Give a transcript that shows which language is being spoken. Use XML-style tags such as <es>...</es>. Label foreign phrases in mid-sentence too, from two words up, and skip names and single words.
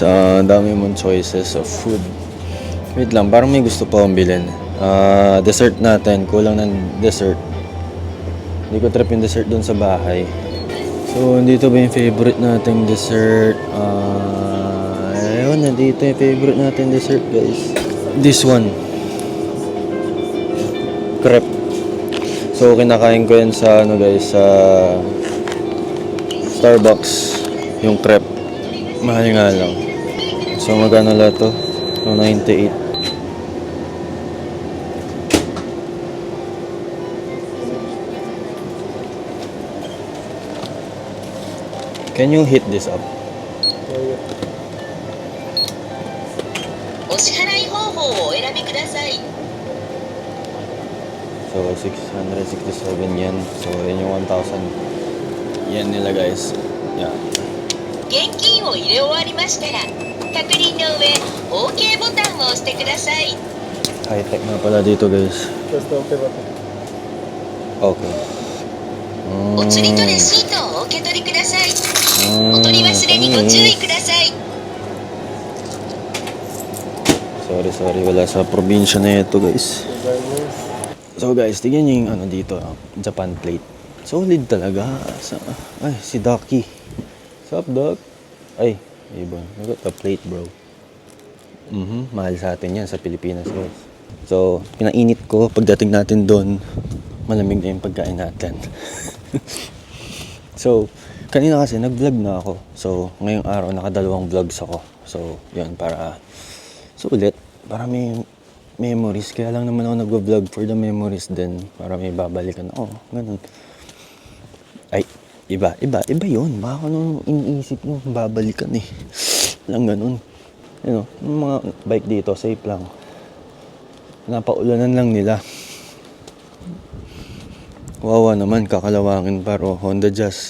<tl>Dami mong</tl> <en>choices of food.</en> <tl>Wait lang, parang may gusto pa akong bilhin. Dessert natin, kulang ng dessert. Hindi ko trip yung dessert doon sa bahay. So, dito ba yung favorite nating dessert? Ayun, nandito yung favorite nating dessert, guys.</tl> <en>This one. Crepe. So,</en> <tl>kinakain ko yan sa, guys, sa Starbucks. Yung crepe. Mahal nga lang. So, magkano lang to?</tl> <en>298. Can you hit this up?</en> <ja>お支払い方法をお選びください。</ja> <tl>So, 667 yen. So, yun yung 1,000 yen nila guys.</tl> <en>Yeah.</en> <ja>現金を入れ終わりましたら、確認の上、OK ボタンを押してください。</ja> <tl>High-tech na pala dito guys. Okay.</tl> <ja>お釣りとレシートをお受け取りください。お取り忘れにご注意ください。</ja> <tl>Sorry, wala sa probinsya na ito guys. So guys, tignan nyo yung ano dito,</tl> <en>Japan plate.</en> <tl>Solid talaga. Ay, si Ducky.</tl> <en>Sup, Doc?</en> <tl>Ay, ibon.</tl> <en>Look at the plate, bro.</en> <tl>Mahal sa atin yan sa Pilipinas guys. So, pinainit ko. Pagdating natin doon, malamig na yung pagkain natin. So, kanina kasi nag-vlog na ako. So, ngayong araw nakadalawang vlogs ako. So, yun, para sulit. Para may memories. Kaya lang naman ako nag-vlog</tl> <en>for the memories</en> <tl>din. Para may babalikan ako. Ganun. Ay, Iba yun. Baka nung iniisip nyo, babalikan eh. Lang ganun. Yung mga bike dito, safe lang. Napaulanan lang nila. Wawa naman, kakalawangin pero Honda Jazz.</tl>